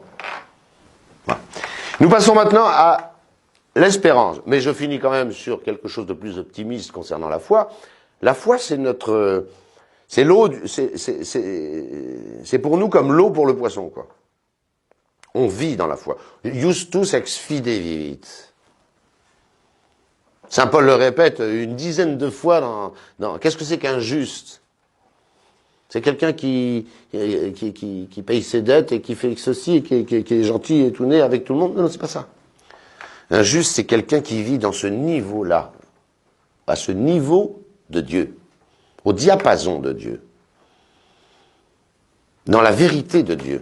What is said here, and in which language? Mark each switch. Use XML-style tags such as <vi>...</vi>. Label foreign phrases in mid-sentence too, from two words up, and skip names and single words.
<fr>Voilà. Nous passons maintenant à l'espérance. Mais je finis quand même sur quelque chose de plus optimiste concernant la foi. La foi, c'est notre... C'est l'eau... C'est pour nous comme l'eau pour le poisson, quoi. On vit dans la foi.</fr> <la>Justus ex fide vivit.</la> <fr>Saint Paul le répète une dizaine de fois dans qu'est-ce que c'est qu'un juste? C'est quelqu'un qui paye ses dettes et qui fait ceci, et qui est gentil et tout né avec tout le monde. Non, c'est pas ça. Un juste, c'est quelqu'un qui vit dans ce niveau-là, à ce niveau de Dieu, au diapason de Dieu, dans la vérité de Dieu.</fr>